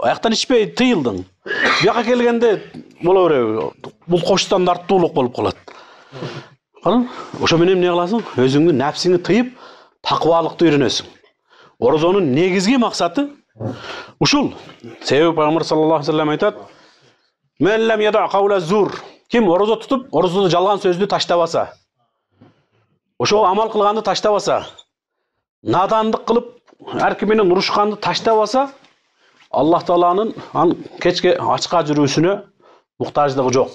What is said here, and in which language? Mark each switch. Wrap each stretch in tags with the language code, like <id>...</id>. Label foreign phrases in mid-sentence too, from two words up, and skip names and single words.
<ky>Аяктан ичпей тыйылдың. Бияка келгенде боло береби. Бул кош стандарттуулук болуп калат. Кана? Ошо менен эмне кыласың? Өзүңдү нәпсиңи тыйып, таквалыкты үйрөнөсүң. Орозонун негизги максаты ушул. Себеби Пайгамбар</ky> <ar>صلى الله عليه وسلم</ar> <ky>айтат:</ky> <ar>"من لم يدع قول الزور".</ar> <ky>Ким орозо тутуп, орозодо жалган сөздү таштабаса, ошого амал кылганды таштабаса, надандык кылып, ар ким менен урушканды таштабаса, Аллах Тааланын кечке ачка жүрүүсүнө муктаждыгы жок.</ky>